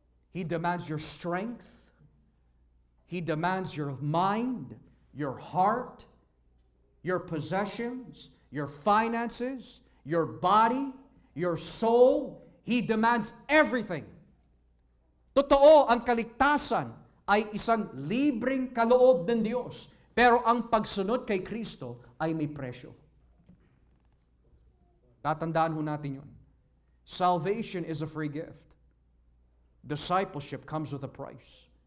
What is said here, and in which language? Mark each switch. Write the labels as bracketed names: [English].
[English] He demands your strength. He demands your mind, your heart, your possessions, your finances, your body, your soul. He demands everything. [Filipino] Totoo, ang kaligtasan ay isang libreng kaloob ng Diyos. Pero ang pagsunod kay Kristo ay may presyo. Tatandaan ho natin yun. [English] Salvation is a free gift. Discipleship comes with a price.